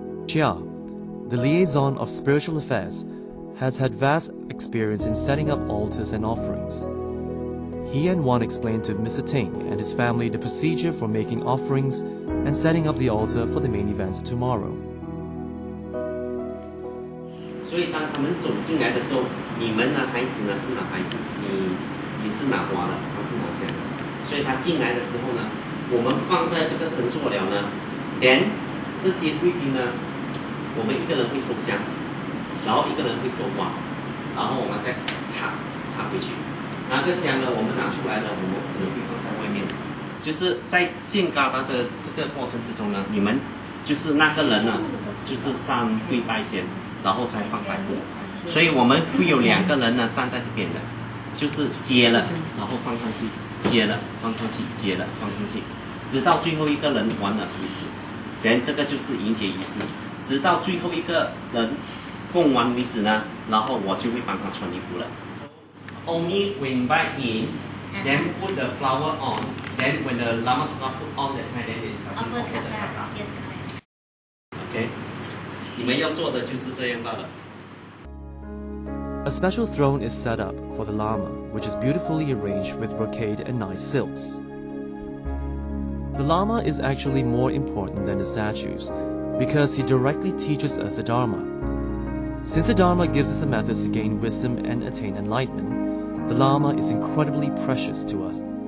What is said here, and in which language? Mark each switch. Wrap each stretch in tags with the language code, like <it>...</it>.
<en>Chia, the liaison of spiritual affairs, has had vast experience in setting up altars and offerings. He and Juan explained to Mr. Ting and his family the procedure for making offerings and setting up the altar for the main event tomorrow.</en> <zh>所以当他们走进来的时候，你们呢，孩子呢是拿孩子，你是拿花的，他是拿香的。所以他进来的时候呢，我们放在这个神座了呢，连这些贵宾呢，我们一个人会收香，然后一个人会收花，然后我们再插回去。那个香呢，我们拿出来了，我们可能会放在外面。就是在献嘎巴的这个过程之中呢，你们就是那个人呢，就是上跪拜先。然后才放白布，所以我们会有2个人呢站在这边的，就是接了，然后放上去，接了，放上去，接了，放上去，直到最后一个人完了为止。连这个就是迎接仪式，直到最后一个人供完为止呢，然后我就会帮他穿衣服了。</zh> <en>Only when invite in, then put the flower on, then when the Lama Tsongkhapa put on the hand, then they start to offer the kaka. Okay.</en> <zh>你们要做的就是这样罢了。</zh> <en>A special throne is set up for the Lama, which is beautifully arranged with brocade and nice silks. The Lama is actually more important than the statues, because he directly teaches us the Dharma. Since the Dharma gives us a method to gain wisdom and attain enlightenment, the Lama is incredibly precious to us.</en>